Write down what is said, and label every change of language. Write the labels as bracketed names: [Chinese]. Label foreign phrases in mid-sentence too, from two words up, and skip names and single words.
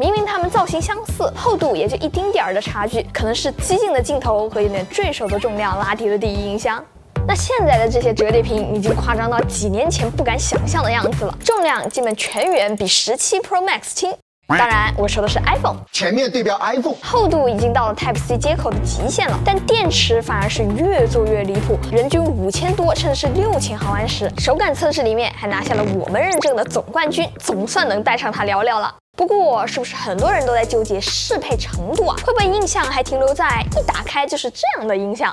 [Chinese] 明明它們造型相似，厚度也就一丁點兒的差距，可能是激進的鏡頭和有點墜手的重量拉低了第一印象。那現在的這些折疊屏已經誇張到幾年前不敢想象的樣子了，重量基本全員比17 Pro Max 輕。當然，我說的是 iPhone，前面對標 iPhone，厚度已經到了 Type-C 接口的極限了，但電池反而是越做越離譜，人均5000多甚至是6000毫安時，手感測試裡面還拿下了我們認證的總冠軍，總算能帶上它聊聊了。不過，是不是很多人都在糾結適配程度啊？會不會印象還停留在一打開就是這樣的印象？